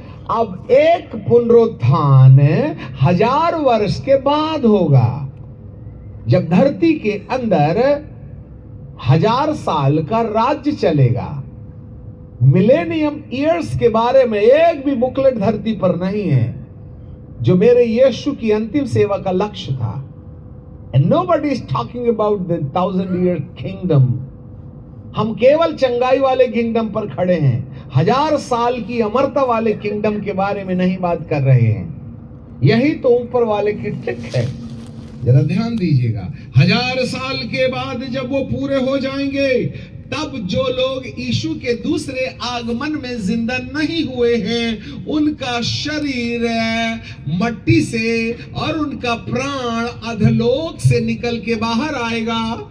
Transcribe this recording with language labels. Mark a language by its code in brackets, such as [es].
[hi] अब एक पुनरुत्थान 1000 वर्ष के बाद होगा, जब धरती के अंदर 1000 साल का राज्य चलेगा। मिलेनियम ईयर्स के बारे में एक भी बुकलेट धरती पर नहीं है, जो मेरे यीशु की अंतिम सेवा का लक्ष्य था। [en] And nobody is talking about the 1000-year kingdom. [hi] हम केवल चंगाई वाले किंगडम पर खड़े हैं, 1000 साल की अमरता वाले किंगडम के बारे में नहीं बात कर रहे हैं। यही तो ऊपर वाले की ट्रिक है, जरा ध्यान दीजिएगा। 1000 साल के बाद जब वो पूरे हो जाएंगे, तब जो लोग यीशु के दूसरे आगमन में जिंदा नहीं हुए हैं, उनका शरीर मट्टी से और उनका प्राण अधलोक से निकल के बाहर आएगा